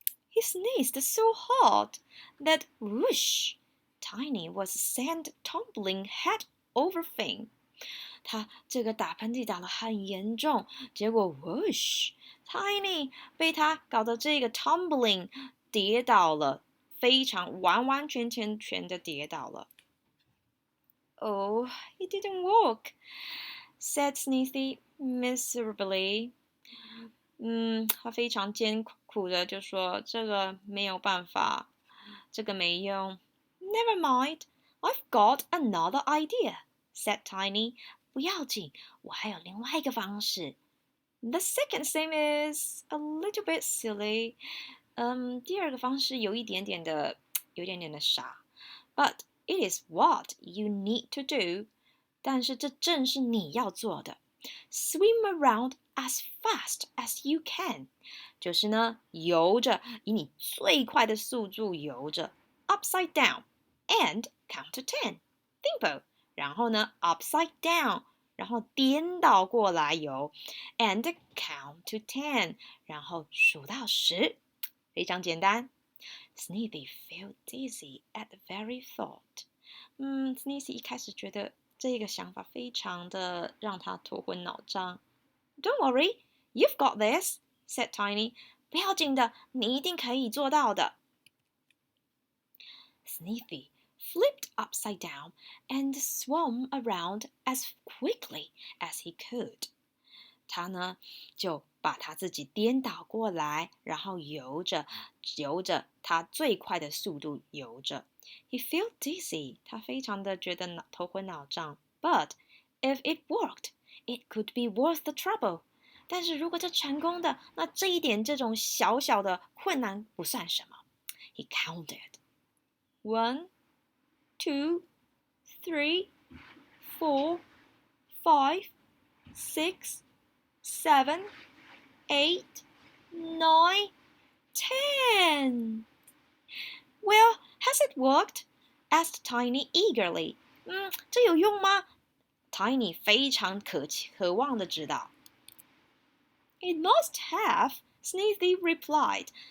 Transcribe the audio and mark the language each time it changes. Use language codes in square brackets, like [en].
[en] He sneezed so hard that whoosh, Tiny was sent tumbling head over fin. [zh] 他这个打喷嚏打得很严重，结果 whoosh, Tiny 被他搞得这个 tumbling 跌倒了，非常完全的跌倒了。 [en] Oh, it didn't work, said Sneaky miserably. [zh] 他非常艰苦的就说这个没有办法，这个没用。 [en] Never mind, I've got another idea, said Tiny. [zh] 不要紧，我还有另外一个方式。 [en] The second thing is a little bit silly. [zh] 第二个方式有一点点的傻。 [en] But it is what you need to do. [zh] 但是这正是你要做的。 [en] Swim around as fast as you can. [zh] 就是呢，游着，以你最快的速度游着 ， [en] upside down and count to 10. Dimple. [zh] 然后呢 ， [en] upside down. [zh] 然后颠倒过来游 ， [en] and count to 10， [zh] 然后数到10，非常简单。 [en] Sneaky felt dizzy at the very thought。 [zh] Sneaky 一开始觉得这个想法非常的让他头昏脑胀。 [en] Don't worry, you've got this, said Tiny。 [zh] 不要紧的，你一定可以做到的。 [en] Sneaky flipped upside down and swam around as quickly as he could. [zh] 他呢就把他自己颠倒过来，然后游着他最快的速度游着。 [en] He felt dizzy. [zh] 他非常的觉得头昏脑胀。 [en] But if it worked, it could be worth the trouble. [zh] 但是如果这成功的，那这一点这种小小的困难不算什么。 [en] He counted. 1, 2, 3, 4, 5, 6, 7, 8, 9, 10. Well, has it worked? Asked Tiny eagerly. [zh] 这有用吗 ？Tiny 非常渴望的知道。 [en] It must have, Sneaky replied.